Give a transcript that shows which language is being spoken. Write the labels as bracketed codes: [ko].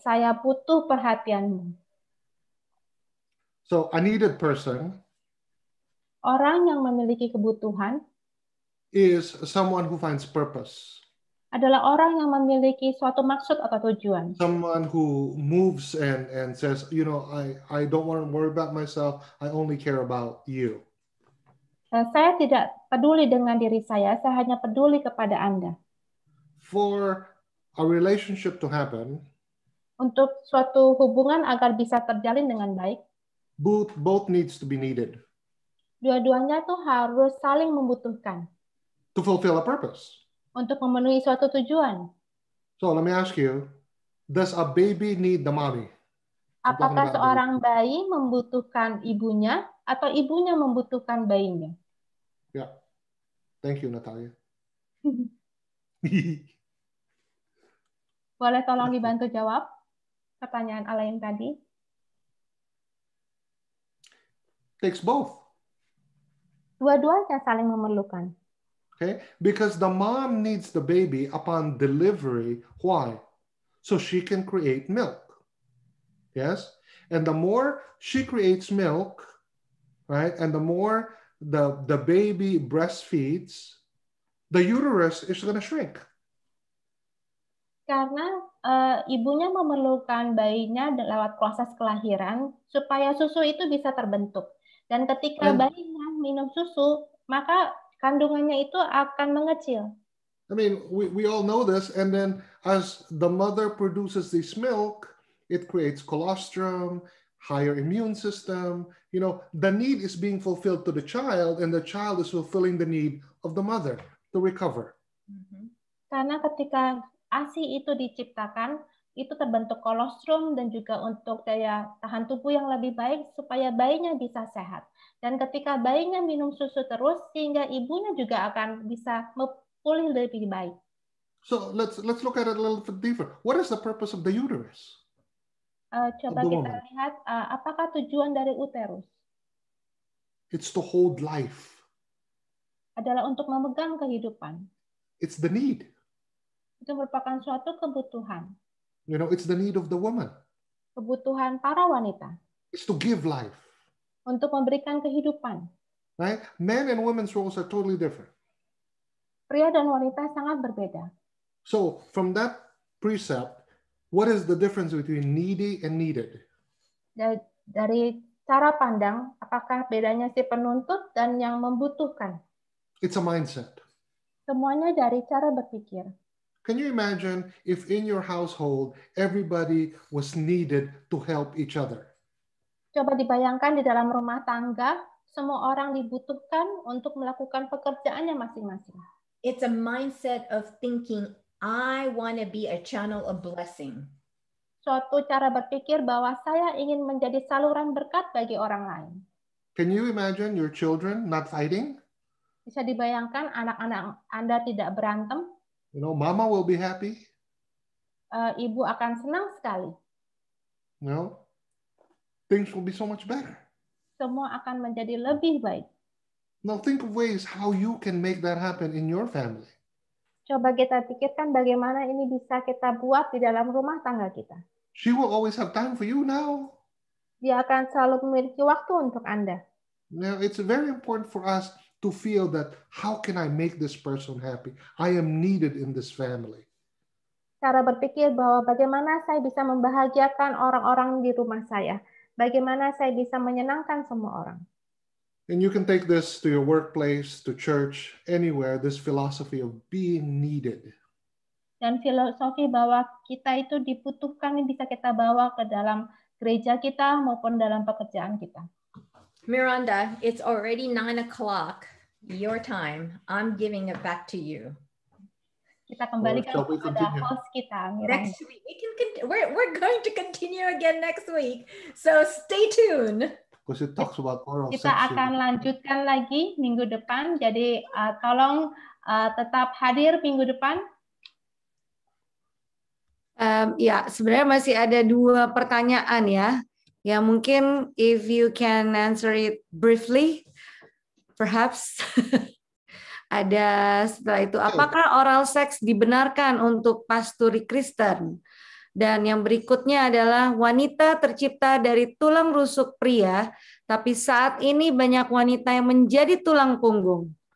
[id] Saya butuh perhatianmu. [en] So a needed person, [id] orang yang memiliki kebutuhan, [en] is someone who finds purpose. [id] Adalah orang yang memiliki suatu maksud atau tujuan. [en] Someone who moves and says, you know, I don't want to worry about myself. I only care about you. [id] Saya tidak peduli dengan diri saya hanya peduli kepada Anda. [en] For a relationship to happen, [id] Untuk suatu hubungan agar bisa terjalin dengan baik, [en] both needs to be needed [id] dua-duanya tuh harus saling membutuhkan [en] to fulfill a purpose. [id] untuk memenuhi suatu tujuan. [en] So let me ask you, does a baby need the mommy? [id] Apakah seorang bayi membutuhkan ibunya atau ibunya membutuhkan bayinya? [en] Yeah. Thank you, Natalia. [id] Boleh tolong dibantu jawab pertanyaan Alain tadi? [en] Takes both. [id] Dua-duanya saling memerlukan. [en] Okay? Because the mom needs the baby upon delivery. Why? So she can create milk. Yes? And the more she creates milk, right? And the more the baby breastfeeds, the uterus is going to shrink. [id] Karena ibunya memerlukan bayinya lewat proses kelahiran supaya susu itu bisa terbentuk. Dan ketika bayinya minum susu, maka kandungannya itu akan mengecil. [en] I mean, we all know this. And then as the mother produces this milk, it creates colostrum, higher immune system. You know, the need is being fulfilled to the child, and the child is fulfilling the need of the mother to recover. [id] Karena ketika ASI itu diciptakan, itu terbentuk kolostrum dan juga untuk daya tahan tubuh yang lebih baik supaya bayinya bisa sehat. Dan ketika bayinya minum susu terus, sehingga ibunya juga akan bisa pulih lebih baik. [en] So let's look at it a little bit deeper. What is the purpose of the uterus? [id] Coba kita lihat apakah tujuan dari uterus? [en] It's to hold life. [id] Adalah untuk memegang kehidupan. [en] It's the need. [id] Itu merupakan suatu kebutuhan. [en] You know, it's the need of the woman. [id] Kebutuhan para wanita. [en] It's to give life. [id] Untuk memberikan kehidupan. [en] Right? Men and women's roles are totally different. [id] Pria dan wanita sangat berbeda. [en] So from that precept, what is the difference between needy and needed? [id] Dari cara pandang, apakah bedanya si penuntut dan yang membutuhkan? [en] It's a mindset. [id] Semuanya dari cara berpikir. [en] Can you imagine if in your household everybody was needed to help each other? [id] Coba dibayangkan di dalam rumah tangga, semua orang dibutuhkan untuk melakukan pekerjaannya masing-masing. [en] It's a mindset of thinking, I want to be a channel of blessing. [id] Suatu cara berpikir bahwa saya ingin menjadi saluran berkat bagi orang lain. [en] Can you imagine your children not fighting? [id] Bisa dibayangkan anak-anak Anda tidak berantem? [en] You know, mama will be happy. [id] Ibu akan senang sekali. [en] You know, things will be so much better. [id] Semua akan menjadi lebih baik. [en] Now think of ways how you can make that happen in your family. [id] Coba kita pikirkan bagaimana ini bisa kita buat di dalam rumah tangga kita. [en] She will always have time for you now. [id] Dia akan selalu memiliki waktu untuk Anda. [en] Now, it's very important for us to feel that how can I make this person happy? I am needed in this family. [id] Cara berpikir bahwa bagaimana saya bisa membahagiakan orang-orang di rumah saya. Bagaimana saya bisa menyenangkan semua orang. [en] And you can take this to your workplace, to church, anywhere, this philosophy of being needed. [id] Dan filosofi bahwa kita itu dibutuhkan bisa kita bawa ke dalam gereja kita maupun dalam pekerjaan kita. [en] Miranda, it's already 9 o'clock, your time. I'm giving it back to you. [id] Kita kembalikan kepada host kita, Miranda. [en] Next week, we're going to continue again next week. So stay tuned. Because it talks about oral sex. [id] Kita akan lanjutkan lagi minggu depan. Jadi tolong tetap hadir minggu depan. Ya, sebenarnya masih ada 2 pertanyaan ya. Ya mungkin [en] if you can answer it briefly, perhaps. [id] Ada setelah itu, apakah oral sex dibenarkan untuk pasturi Kristen? Dan yang berikutnya adalah wanita tercipta dari tulang rusuk pria, tapi saat ini banyak wanita yang menjadi tulang punggung.